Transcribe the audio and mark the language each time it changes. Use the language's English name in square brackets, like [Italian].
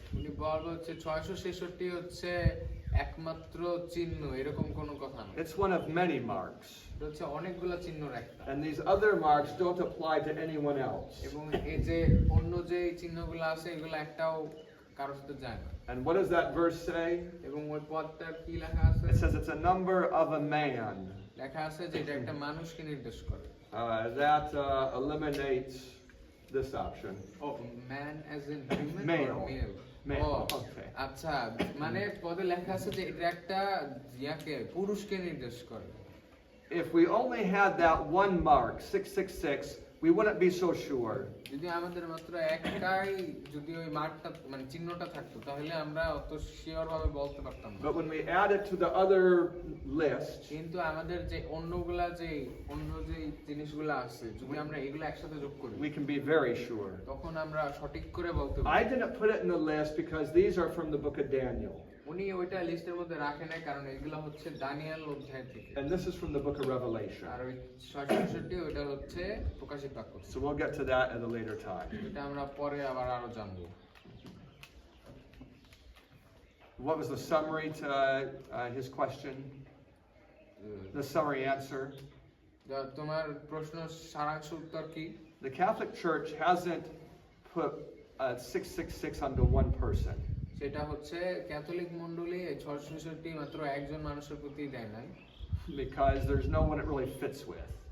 [Bangla] উনি বলবো হচ্ছে 666 হচ্ছে একমাত্র চিহ্ন, এরকম কোনো কথা না। [English] It's one of many marks. [Bangla] এটা হচ্ছে অনেকগুলো চিহ্নের একটা। [English] And these other marks don't apply to anyone else. [Bangla] এবং এই যে অন্য যে চিহ্নগুলো আছে এগুলো একটাও কারোর সাথে যায় না। [English] And what does that verse say? [Bangla] এবং ওই পদটা কি লেখা আছে? [English] It says it's a number of a man. [Bangla] লেখা আছে যে এটা একটা মানুষকে নির্দেশ করে। [English] That eliminates this option. ও man as in human Male. Or male? Male, ও okay. [Bangla] আচ্ছা, মানে পদে লেখা আছে যে এটা একটা ইয়াকে পুরুষকে নির্দেশ করে। [English] If we only had that one mark, 666, we wouldn't be so sure. [Bangla] যদি আমাদের মাত্র একটাই যদি ওই মার্কটা মানে চিহ্নটা থাকতো তাহলে আমরা অত শিওর ভাবে বলতে পারতাম না। [English] But when we add it to the other list, [Bangla] কিন্তু আমাদের যে অন্য যে জিনিসগুলো আছে যদি আমরা এগুলো একসাথে যোগ করি [English] we can be very sure. [Bangla] তখন আমরা সঠিক করে বলতে [English] I [Bangla] পারি। [English] didn't put it in the list because these are from the book of Daniel. [Bangla] উনি ওইটা লিস্টের মধ্যে রাখেন না কারণ এগুলো হচ্ছে দানিয়েল অধ্যায় থেকে। [English] And this is from the book of Revelation. [Bangla] আর ওই 666 ওইটা হচ্ছে প্রকাশিত বাক্য। [English] So we'll get to that at a later time. [Bangla] এটা আমরা পরে আবার আরো জানবো। [English] What was the summary to his question? The summary answer? [Bangla] তোমার প্রশ্ন সারাংশ উত্তর কি? [English] The Catholic Church hasn't put 666 onto one person. [Bangla] সেটা হচ্ছে ক্যাথলিক মণ্ডলী এই 666 মাত্র একজন মানুষের প্রতি দেয় নাই [English] Because there's no one it really fits with.